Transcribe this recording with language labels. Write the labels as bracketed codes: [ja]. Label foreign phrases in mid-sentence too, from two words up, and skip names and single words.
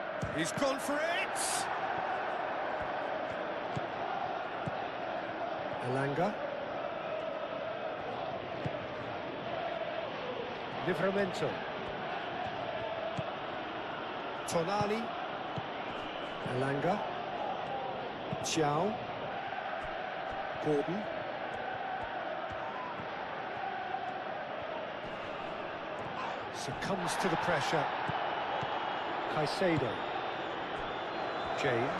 [en] He's gone for it! Elanga. Livramento. Tonali. Elanga. Xiao. Gordon. Succumbs to the pressure. Caicedo. James.